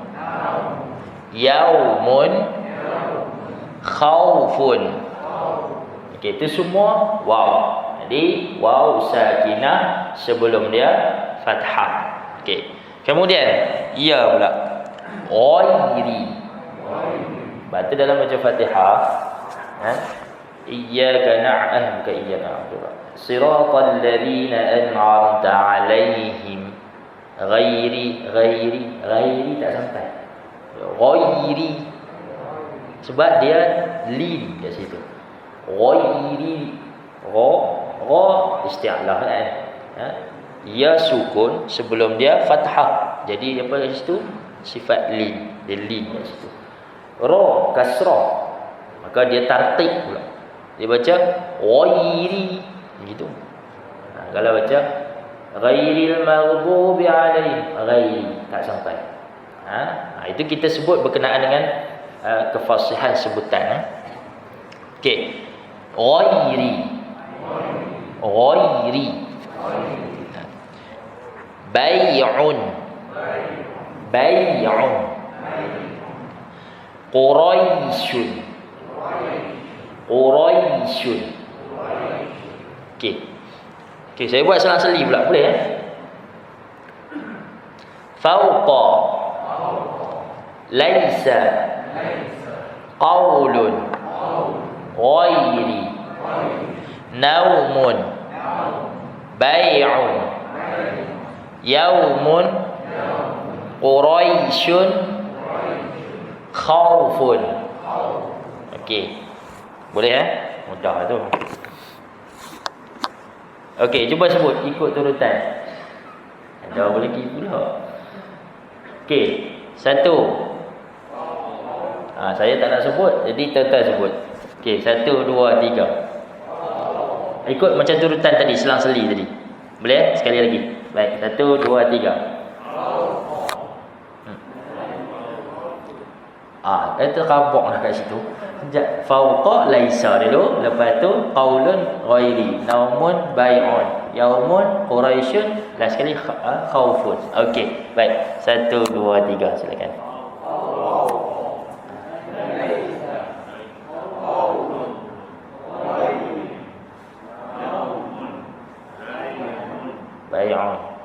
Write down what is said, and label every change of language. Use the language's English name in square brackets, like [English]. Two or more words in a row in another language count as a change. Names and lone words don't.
[Arabic] يومٌ. خوفٌ. [Malay] Okey, itu semua waw. Jadi waw sakinah sebelum dia fathah. Okey. Kemudian ya pula. Ghairi. Baca dalam baca Fatihah. [Arabic] إياك نعبد bukan إياك نعبد. صراط الذين أنعمت عليهم. [Malay] Ghairi tak sampai. Ghairi. Sebab dia lin kat situ. Ghairi. Gha isti'lah kan. Ya sukun sebelum dia fathah. Jadi apa kat situ? Sifat lin. Dia lin kat situ. Ra kasrah. Maka dia tartib pula. Dia baca ghairi gitu. Kalau baca [Arabic] غير المغضوب عليهم, [Malay] ghairi tak sampai. Itu kita sebut berkenaan dengan kefasihan sebutan. [Arabic] Okey. غير. بيعٌ. Quraisyun. [Malay] Okey, saya buat selang-seli pula boleh Fauqa. [Arabic] ليس. قولٌ. غير. نومٌ. بيعٌ. يومٌ. قريشٌ. خوفٌ. [Malay] Okey. Boleh mudah tu. Okey, cuba sebut ikut turutan. Dah boleh pergi pula. Okey, satu. Saya tak nak sebut, jadi tuan-tuan sebut. Okey, 1, 2, 3. Ikut macam turutan tadi, selang-seli tadi. Boleh? Sekali lagi. Baik, 1, 2, 3. Itu kabok lah kat situ. Sekejap. [Arabic] فوق ليس [Malay] dulu. Lepas tu [Arabic] قولٌ غير. نومٌ بيعٌ. يومٌ قريشٌ. [Malay] Last sekali khaufun. Okey. Baik. 1, 2, 3. Silakan. [Arabic] Bai'un.